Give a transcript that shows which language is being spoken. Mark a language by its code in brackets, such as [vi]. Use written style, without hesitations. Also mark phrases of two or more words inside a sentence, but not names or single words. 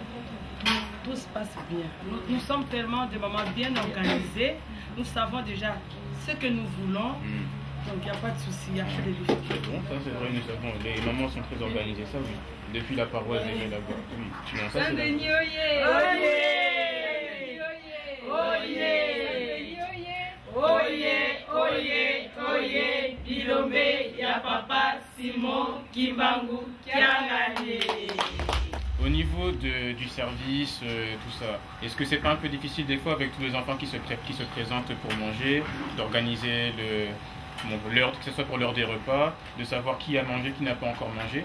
[fr] Tout se passe bien. Nous sommes tellement des mamans bien organisées. Nous savons déjà ce que nous voulons. Donc il n'y a pas de soucis, il n'y a pas de difficultés. Bon, ça c'est vrai, nous savons. Les mamans sont très organisées, ça oui. Depuis la paroisse des là-bas. Oui. Non, ça, Saint-Denis, oyez! Oye, oye, Bilombe, ya papa, Simon, Kimbangu, Kiangani. Au niveau du service, tout ça, est-ce que c'est pas un peu difficile des fois avec tous les enfants qui se présentent pour manger, d'organiser l'heure, que ce soit pour l'heure des repas, de savoir qui a mangé, qui n'a pas encore mangé?